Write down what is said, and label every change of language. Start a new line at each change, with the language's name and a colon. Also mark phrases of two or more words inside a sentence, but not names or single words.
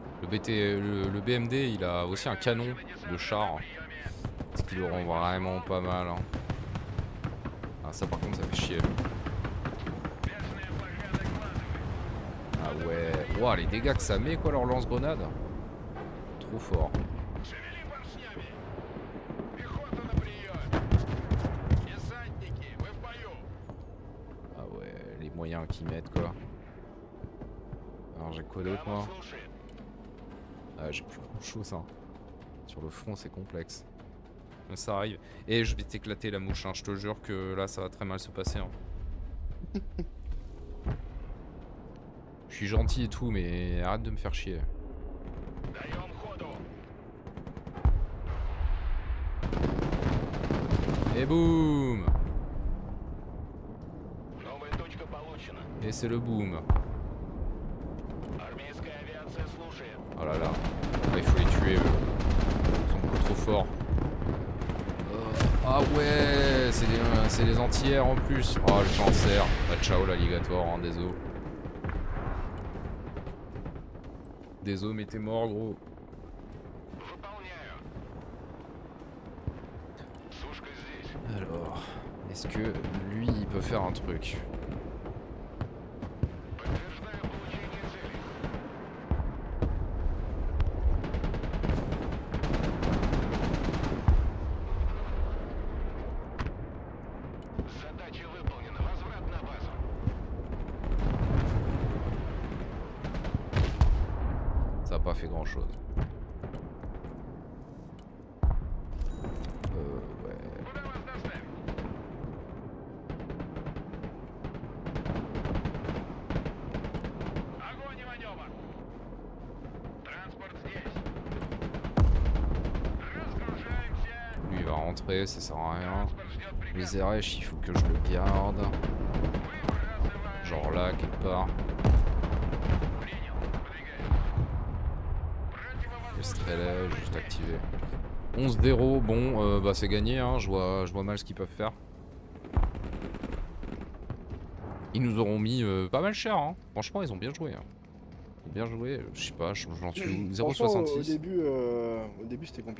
French: le BMD, il a aussi un canon de char. Ce qui le rend vraiment pas mal. Hein. Ah, ça par contre, ça fait chier. Ah ouais. Ouah, les dégâts que ça met, quoi, leur lance-grenade. Trop fort.
Russian: Шевели поршнями! Пехота на приеме! Десантники, вы в бою!
French: Ah ouais, les moyens qu'ils mettent, quoi. Alors, j'ai quoi d'autre, moi?
Russian: Слушай,
French: Ah, j'ai plus grand chose, hein. Sur le front, c'est complexe. Mais ça arrive. Et je vais t'éclater la mouche, hein. Je te jure que là, ça va très mal se passer. Hein. Je suis gentil et tout, mais arrête de me faire chier.
Russian: даем ходу!
French: Et boum!
Russian: Новая точка получена.
French: Et c'est le boom.
Russian: Армейская авиация слушает.
French: Oh là là. Ah, il faut les tuer, eux. Ils sont beaucoup trop forts. Ah ouais, c'est les entières en plus. Oh, le cancer. Bah, ciao l'alligator, hein, désolé. Désolé, mais t'es mort, gros.
Russian: Выполняю. Сушка здесь.
French: Alors, est-ce que lui, il peut faire un truc?
Russian: Подтверждаю получение цели. Задача выполнена. Возврат на базу.
French: Ça a pas fait grand chose. Ouais.
Russian: Куда вас доставить? Огонь и маневр. Транспорт здесь. Разгружаемся.
French: Lui, il va rentrer, ça sert à rien.
Russian: Транспорт ждет приказ.
French: Les RH, il faut que je le garde.
Russian: Выбрасываем.
French: Genre là, quelque part.
Russian: Принял. Выдвигаем.
French: Le
Russian: Противовоздушный Strelay, бомбардирование.
French: juste activé. 11-0, bon, bah c'est gagné, hein. Je vois mal ce qu'ils peuvent faire. Ils nous auront mis pas mal cher, hein. Franchement, ils ont bien joué. Hein. Bien joué, je sais pas, j'en suis où, Franchement, 0,66. au début c'était compliqué.